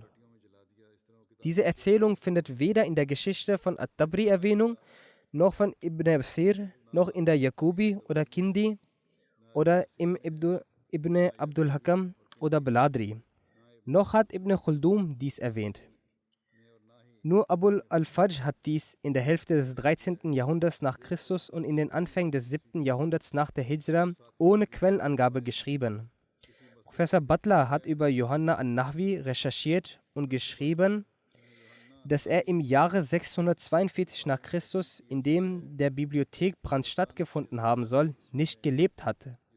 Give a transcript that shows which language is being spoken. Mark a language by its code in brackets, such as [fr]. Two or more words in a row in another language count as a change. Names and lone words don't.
[de] Diese Erzählung findet weder in der Geschichte von At-Tabri Erwähnung, noch von Ibn Absir, noch in der Yaqubi oder Kindi oder im Ibn Abdul Hakam oder Baladri. Noch hat Ibn Khuldum dies erwähnt. Nur Abul al-Fajr hat dies in der Hälfte des 13. Jahrhunderts nach Christus und in den Anfängen des 7. Jahrhunderts nach der Hijra ohne Quellenangabe geschrieben. Professor Butler hat über Johanna an-Nahwi recherchiert und geschrieben, dass er im Jahre 642 nach Christus, in dem der Bibliothekbrand stattgefunden haben soll, nicht gelebt hatte.